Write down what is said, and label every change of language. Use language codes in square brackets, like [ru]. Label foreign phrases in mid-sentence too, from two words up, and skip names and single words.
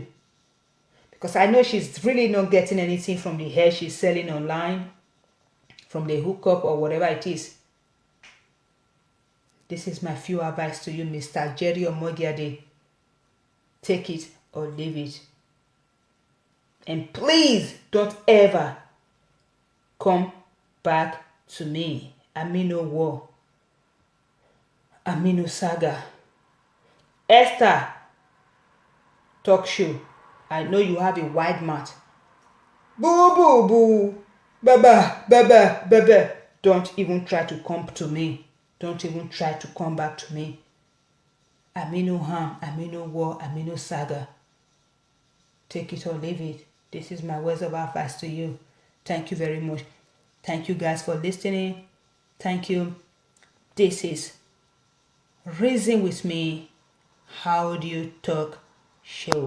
[en] Because I know she's really not getting anything from the hair she's selling online, from the hookup or whatever it is. This is my few advice to you, Mr. Jerry Omogiade. Take it or leave it. And please don't ever come back to me. Aminu War. Aminu Saga. Esther Talk Show. I know you have a wide mouth. Boo boo boo. Baba, baba, baba. Don't even try to come to me. Don't even try to come back to me. Aminu Ham, Aminu War, Aminu Saga. Take it or leave it. This is my words of advice to you. Thank you very much. Thank you guys for listening. Thank you. This is Reason With Me. How Do You Talk Show.